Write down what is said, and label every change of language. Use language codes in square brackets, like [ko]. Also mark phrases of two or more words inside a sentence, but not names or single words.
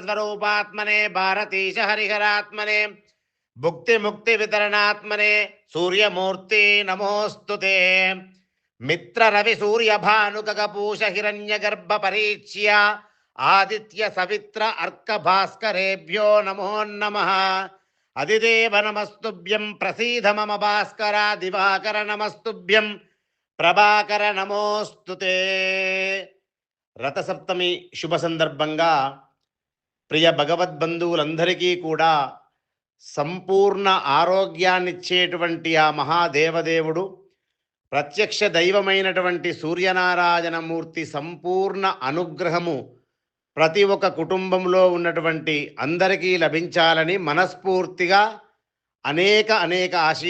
[sa] स्वरूपात्मने भारतीश हरिहरात्मने भुक्ति मुक्ति वितरणात्मने सूर्यमूर्ति नमोस्तुते मित्र रवि सूर्य भानुकपूष हिरण्य गर्भ परीक्ष्य आदित्य सवित्र अर्क भास्करेभ्यो नमो नमः अदिदेव नमस्तुभ्यं प्रसीद मम भास्करा दिवाकर नमस्तुभ्यं ప్రభాకర నమోస్తుతే. [te] రథసప్తమి శుభ సందర్భంగా ప్రియ భగవద్బంధువులందరికీ కూడా సంపూర్ణ ఆరోగ్యాన్నిచ్చేటువంటి ఆ మహాదేవదేవుడు ప్రత్యక్ష దైవమైనటువంటి సూర్యనారాయణమూర్తి సంపూర్ణ అనుగ్రహము ప్రతి ఒక్క కుటుంబంలో ఉన్నటువంటి అందరికీ లభించాలని మనస్ఫూర్తిగా అనేక ఆశీర్వచనాలు.